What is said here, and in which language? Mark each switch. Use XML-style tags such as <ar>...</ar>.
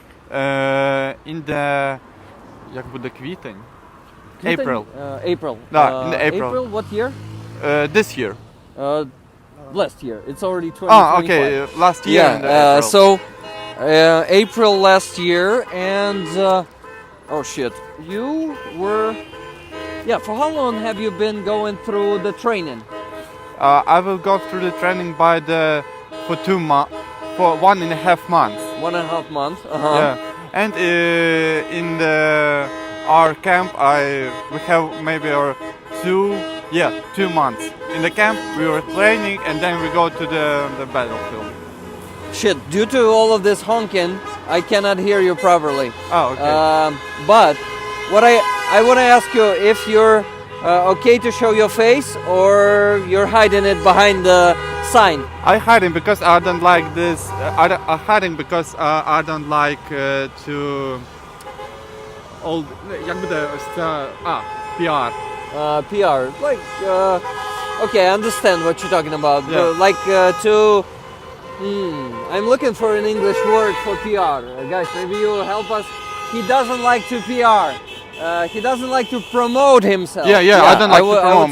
<en>In the</en> <uk>як буде квітень?</uk> <en>April. April. Да, in the April. April. What year? This year. Last year. It's already 2025. Okay. Last year. In the Yeah. April. So April last year, and oh shit, you were. Yeah. For how long have you been going through the training? I will go through the training for 2 months, for 1.5 months. 1.5 months. Uh-huh. Yeah. And in our camp, we have maybe 2 months. In the camp, we were training, and then we go to the battlefield. Shit. Due to all of this honking, I cannot hear you properly. Oh, okay. But what I want to ask you if you're okay to show your face or you're hiding it behind the sign. I hiding because I don't like this. I hiding because I don't like to.</en> <uk>Як буде ось ця PR.</uk> <en>PR. Like, okay, I understand what you're talking about. Yeah. Like to. I'm looking for an English word for PR. Guys, maybe you will help us. He doesn't like to PR. He doesn't like to promote himself. Yeah, I don't like to promote</en>